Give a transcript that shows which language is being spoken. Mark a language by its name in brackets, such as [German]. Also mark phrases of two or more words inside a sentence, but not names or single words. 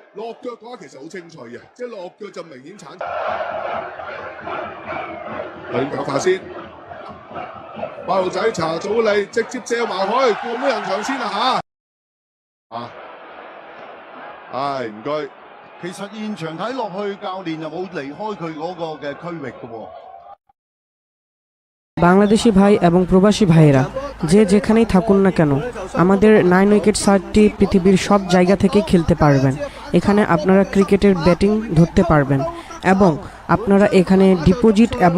[Cantonese] 落腳嘅話其實好清脆嘅，即係落腳就明顯鏟。係腳法先，八號仔查祖利直接借埋去，過咩人牆先啊嚇！唔該。其實現場睇落去，教練就冇離開佢嗰個嘅區域嘅喎。 [Bangla] বাংলাদেশি ভাই এবং প্রবাসী ভাইয়েরা যে যেখানেই থাকুন না কেন আমাদের 9 উইকেট সাইটটি পৃথিবীর সব জায়গা থেকেই খেলতে পারবেন। এখানে আপনারা ক্রিকেটের ব্যাটিং ধরতে পারবেন এবং আপনারা এখানে ডিপোজিট এবং